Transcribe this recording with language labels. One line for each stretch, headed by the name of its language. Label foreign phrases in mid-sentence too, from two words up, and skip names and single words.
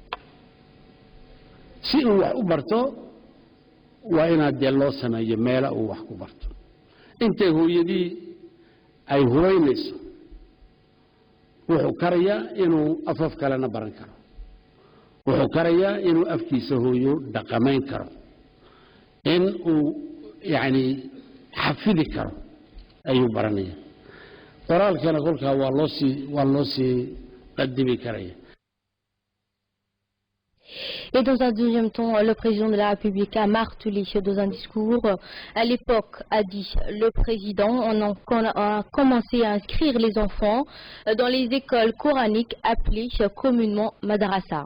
Somali: si uu wax u barto waa inaad dee loo sameeyo meela uu wax ku barto intay hooyadii ay huraynayso wuxuu karayaa inuu afaf kalena baran karo wuxuu karayaa inuu afkiisa hooyo dhaqamayn karo in uu yani xafidi karo ayuu baranaya qoraalkana kolkaa waa loo sii qadimi karaya.
French: Et dans un deuxième temps, le président de la République a martelé dans un discours. À l'époque, a dit le président, on a commencé à inscrire les enfants dans les écoles coraniques appelées communément madrasa.